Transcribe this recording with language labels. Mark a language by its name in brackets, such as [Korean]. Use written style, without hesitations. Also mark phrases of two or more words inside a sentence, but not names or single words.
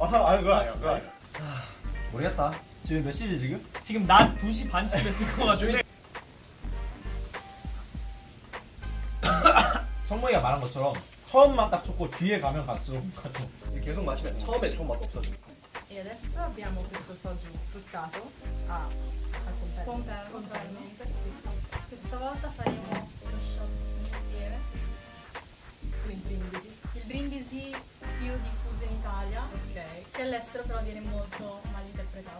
[Korean] 그거 아니야. 모르겠다. 지금 몇 시지 지금? 지금 낮 2시 반쯤 됐을 것 같은데. 성모이가 말한 것처럼 처음만 딱 좋고 뒤에 가면 갈수록 뭔가 좀 이게 계속 마시면 처음에 좋은 맛도 없어져. [Italian] E adesso abbiamo questo soju fruttato a Confermo, confermo. sì. Questa volta faremo lo shot insieme. Con il brindisi. Il brindisi più diffuso in Italia, Ok. che all'estero però viene molto mal interpretato.